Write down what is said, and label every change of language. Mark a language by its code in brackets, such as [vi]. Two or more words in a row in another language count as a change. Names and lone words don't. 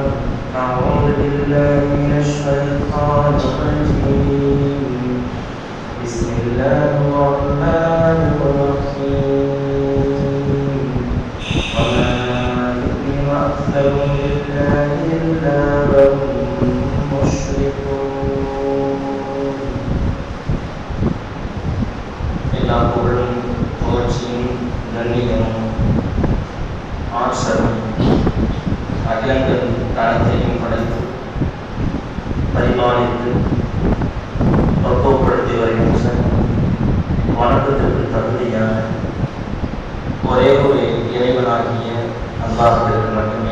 [ar] أعوذ بالله من الشيطان الرجيم. بسم الله الرحمن الرحيم. وما يؤمن أكثرهم بالله إلا وهم مشركون. [ta] எல்லா புகழும் புகழ்ச்சியும் கண்ணியமும் ஆற்றலும் அகிலங்கள் காலத்தையும் படைத்து பரிபாலித்து பக்குவப்படுத்தி வருகின்ற வணக்கத்திற்கு தகுதியான ஒரே ஒரு இறைவனாகிய அல்லாஹ்விற்கு மட்டுமே.